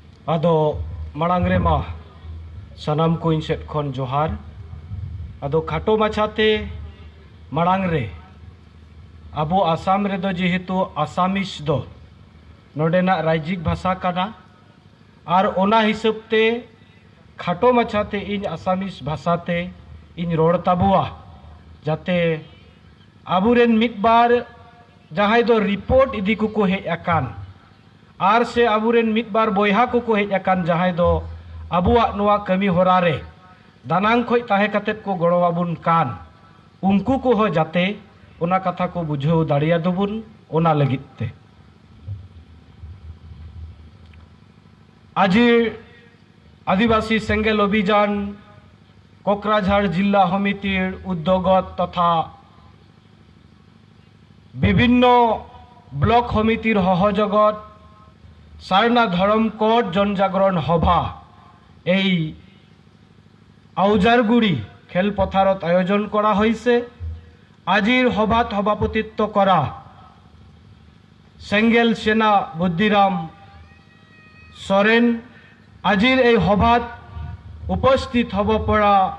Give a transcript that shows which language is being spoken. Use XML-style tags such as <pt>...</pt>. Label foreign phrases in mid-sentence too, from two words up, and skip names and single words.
<sat>ᱟᱫᱚ ᱢᱟᱲᱟᱝ ᱨᱮᱢᱟ ᱥᱟᱱᱟᱢ ᱠᱚ ᱤᱧ ᱥᱮᱫ ᱠᱷᱚᱱ ᱡᱚᱦᱟᱨ। ᱟᱫᱚ ᱠᱷᱟᱴᱚ ᱢᱟᱪᱷᱟᱛᱮ ᱢᱟᱲᱟᱝ ᱨᱮ ᱟᱵᱚ आसाम ᱨᱮᱫᱚ जेहेतु आसामिस दो नोडेना रायजिक भाषा काना और ओना हिसाब ते खाटो माछाते इन आसामिस भाषाते इन रोड ताबुआ जाते आबुरेन मिटबार जहां दो रिपोर्ट इदी को हेज अकान आर से आबुरेन मिटबार बोयहा को हेज अकान जहां दो आबुआ नोआ कमी होरा रे दानांग खोज ताहे कतेत को गड़ोवाबुन कान उनको को हो जाते ओना कथा को बुझाव दाड़िया दुबुन ओना लगित ते</sat> <as>আজ আদিবাসী চেংগেল অভিযান কোকৰাঝাৰ জিলা সমিতিৰ উদ্যোগত তথা বিভিন্ন ব্লক সমিতিৰ সহযোগত সাৰনা ধৰ্ম ক'ড জনজাগৰণ সভা এই আউজারগুড়ি খেলপথারত আয়োজন করা হয়েছে। আজির সভাত সভাপতিত্ব করা সেঙ্গেল সেনা বুদ্ধিরাম সরেন আজির এই সভাত উপস্থিত হব পৰা</as>